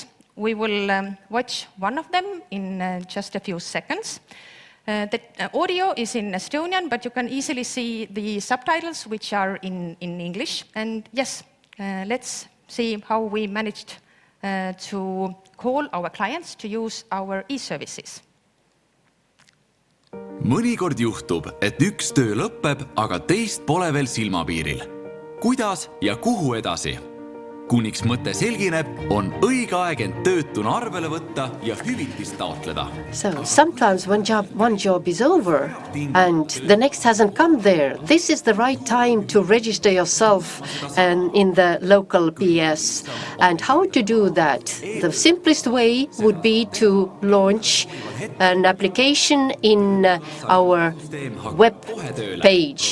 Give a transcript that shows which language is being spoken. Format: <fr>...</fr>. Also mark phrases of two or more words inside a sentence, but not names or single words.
<en>We will watch one of them in just a few seconds. The audio is in Estonian, but you can easily see the subtitles, which are in English. And yes, let's see how we managed to call our clients to use our e-services.</en> <et>Mõnikord juhtub, et üks töö lõpeb, aga teist pole veel silmapiiril. Kuidas ja kuhu edasi? Kuniks mõte selgineb, on õige aeg end töötuna arvele võtta ja hüvitist taotleda.</et> <en>So sometimes one job is over and the next hasn't come there. This is the right time to register yourself in the local PES. And how to do that? The simplest way would be to launch an application in our web page.</en>